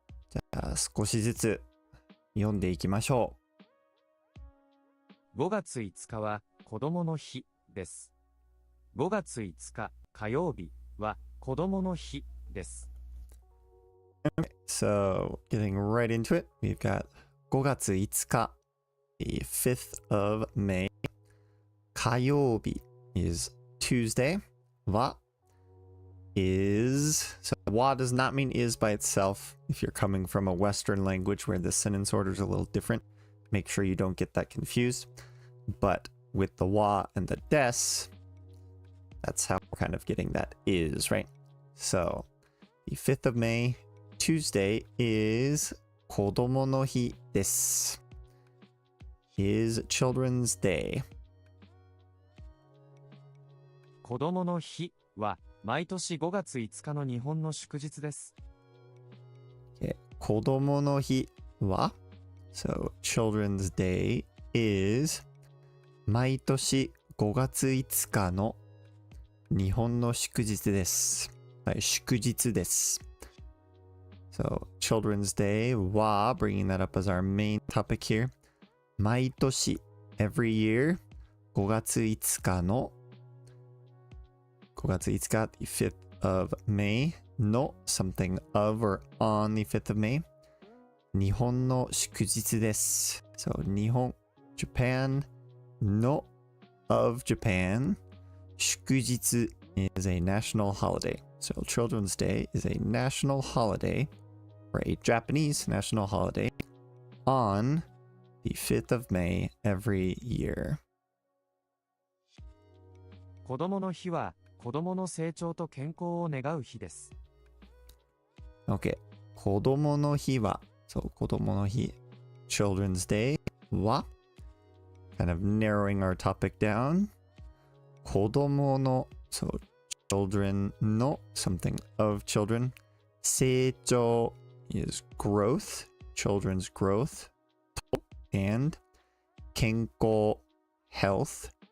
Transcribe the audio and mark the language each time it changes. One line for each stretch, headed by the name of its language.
Japanese: じゃあ少しずつ読んでいきましょう。5月5日は子供の日です。 5月5日火曜日は子供の日です。
English: Okay, so getting right into it, we've got 5月5日, the 5th of May. 火曜日 is Tuesday. は is, so wa does not mean is by itself. If you're coming from a Western language where the sentence order is a little different, make sure you don't get that confused. But with the wa and the des, that's how we're kind of getting that is, right? So the 5th of May, Tuesday is
Japanese: 子供の日です。
English: is Children's Day.
Japanese: 子供の日は毎年5月5日の日本の祝日です。子供の日は
English: So Children's Day is
Japanese: 毎年5月5日の日本の祝日です。はい、祝日です。
English: So Children's Day は bringing that up as our main topic here. 毎年 every year 5月5日の5月5日 the 5th of May の something of or on the 5th of May
Japanese: 日本の祝日です。
English: So 日本 Japan の of Japan 祝日 is a national holiday. So Children's Day is a national holiday or a Japanese national holiday on the 5th of May every year.
Japanese: 子供の日は子供の成長と健康を願う日です。
English: Okay.
Japanese: 子供の日は
English: So 子供の日 Children's Day は kind of narrowing our topic down 子供の So children の something of children 成長 is growth, children's growth, and 健康 health.